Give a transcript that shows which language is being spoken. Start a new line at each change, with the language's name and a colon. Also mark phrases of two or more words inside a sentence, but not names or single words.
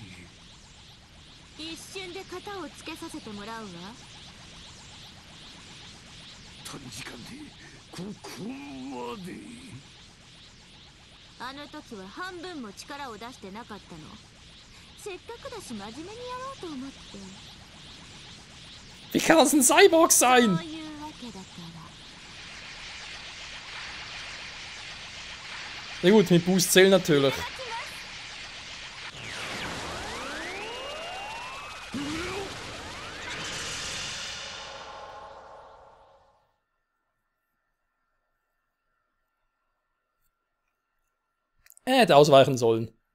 Japanese: 一瞬で型をつけさせてもらうわ。短時間でここまで？あの時は半分も力を出してなかったの。せっかくだし真面目にやろうと思って。
German: Wie kann das ein Cyborg
Japanese: そう
German: sein?
Japanese: いうわけだから。
German: Ja gut, mit Boost zählen natürlich. Er hätte ausweichen sollen.